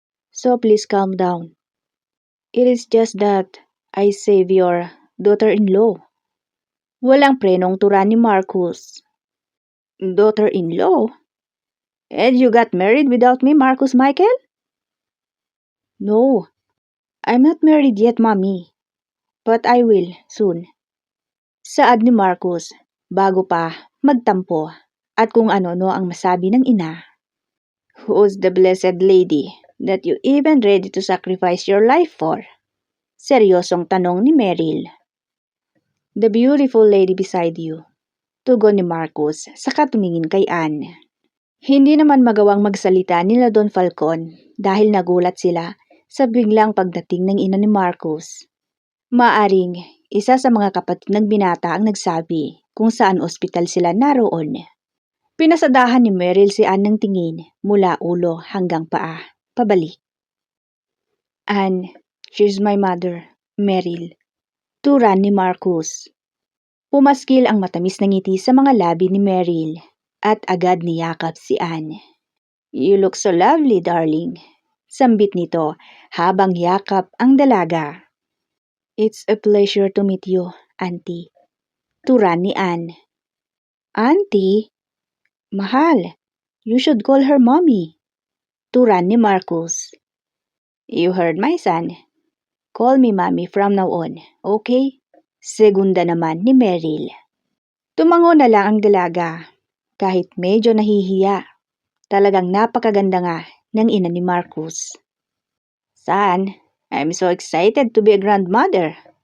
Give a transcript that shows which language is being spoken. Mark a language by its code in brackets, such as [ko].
[en] So please calm down. It is just that I save your daughter-in-law. [tl] Walang prenong tura ni Marcus. Daughter-in-law? [en] And you got married without me, Marcus Michael? No, I'm not married yet, Mommy. But I will, soon. [tl] Saad ni Marcus, bago pa magtampo at kung ano-no ang masabi ng ina. [en] Who's the blessed lady that you even ready to sacrifice your life for? [tl] Seryosong tanong ni Meryl. [en] The beautiful lady beside you. [tl] Tugon ni Marcus saka tumingin kay Anne. Hindi naman magawang magsalita nila Don Falcon dahil nagulat sila sa biglang pagdating ng ina ni Marcus. Maaring isa sa mga kapatid ng binata ang nagsabi kung saan ospital sila naroon. Pinasadahan ni Meryl si Anne ng tingin mula ulo hanggang paa, pabalik. [en] Anne, she's my mother, Meryl. [tl] Turan ni Marcus. Pumaskil ang matamis na ngiti sa mga labi ni Meryl at agad niyakap si Anne. [en] You look so lovely, darling. [tl] Sambit nito habang yakap ang dalaga. [en] It's a pleasure to meet you, Auntie. [tl] Turan ni Anne. [en] Auntie? Mahal, you should call her mommy. [tl] Turan ni Marcus. [en] You heard my son. Call me mommy from now on, okay? [tl] Segunda naman ni Meryl. Tumango na lang ang dalaga, kahit medyo nahihiya. Talagang napakaganda nga ng ina ni Marcus. [en] Son, I'm so excited to be a grandmother.